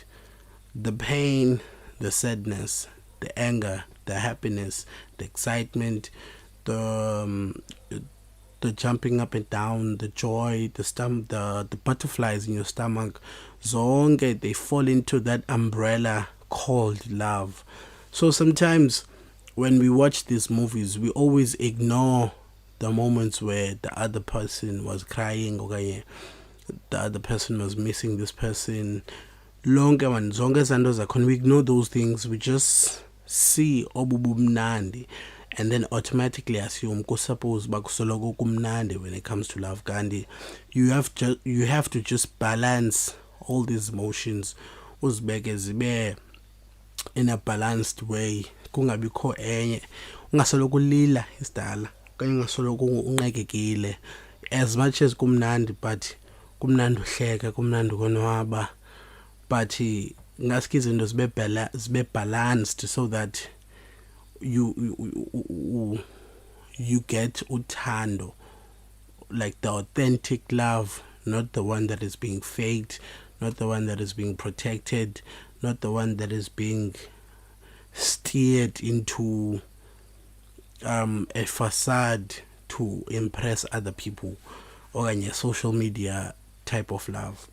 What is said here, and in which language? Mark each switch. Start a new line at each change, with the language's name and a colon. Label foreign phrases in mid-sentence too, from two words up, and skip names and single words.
English: The pain, the sadness, the anger, the happiness, the excitement, the jumping up and down, the joy, the butterflies in your stomach, zonke, they fall into that umbrella called love. So sometimes when we watch these movies, we always ignore the moments where the other person was crying, or the other person was missing this person.
Xhosa: Lonke man, zonke zanto zakhona,
English: we ignore those things. We just see obubumnandi, and then automatically assume
Xhosa: kusuppose bakusoloko kumnandi
English: when it comes to love. Gandhi, you have to just balance all these emotions,
Xhosa: uzibeke zibe
English: in a balanced way.
Xhosa: Kungabikho enye, ungasoloko ulila isidala, kanye ungasoloko unqekekile.
English: As much as
Xhosa: kumnandi, but kumnandi uhleka, kumnandi konwaba, but ngaske izinto zibe balanced
English: so that you get uthando, like the authentic love, not the one that is being faked, not the one that is being protected, not the one that is being steered into a facade to impress other people, or a social media type of love.